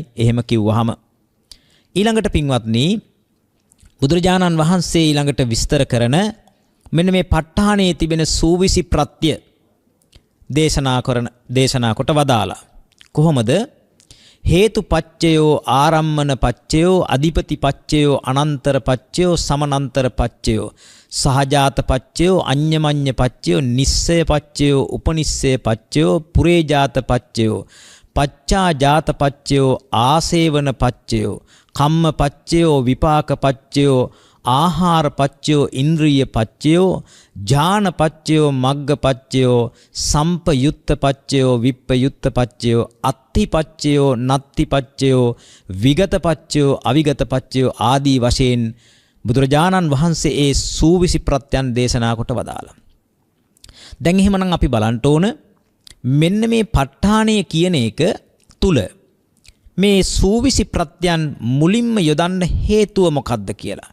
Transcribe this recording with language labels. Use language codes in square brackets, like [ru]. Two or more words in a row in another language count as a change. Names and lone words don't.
[si] එහෙම කිව්වහම ඊළඟට පින්වත්නි බුදුරජාණන් වහන්සේ ඊළඟට විස්තර කරන මෙන්න මේ ප ဋ ාණයේ තිබෙන සූවිසි ප්‍රත්‍ය දේශනා කොට වදාලා. [pi] කොහොමද? හේතු පච්චයෝ ආරම්මන පච්චයෝ අධිපති පච්චයෝ අනන්තර පච්චයෝ සමනන්තර පච්චයෝ සහජාත පච්චයෝ අඤ්ඤමඤ්ඤ පච්චයෝ නිස්සය පච්චයෝ උපනිස්සය පච්චයෝ පුරේජාත පච්චයෝ පච්චා ජාත පච්චයෝ ආසේවන පච්චයෝ කම්ම පච්චයෝ විපාක පච්චයෝ ආහාර පච්චයෝ ඉන්ද්‍රිය පච්චයෝ ඥාන පච්චයෝ මග්ග පච්චයෝ සම්පයුත්ත පච්චයෝ විප්පයුත්ත පච්චයෝ අත්ති පච්චයෝ නත්ති පච්චයෝ විගත පච්චයෝ අවිගත පච්චයෝ [si] ආදී වශයෙන් බුදුරජාණන් වහන්සේ ඒ සූවිසි ප්‍රත්‍යයන් දේශනා කොට වදාළා. දැන් එහෙමනම් අපි බලන්න ඕන මෙන්න මේ ප ဋ ාණය කියන එක තුල මේ සූවිසි ප්‍රත්‍යයන් මුලින්ම යොදන්න හේතුව මොකක්ද කියලා.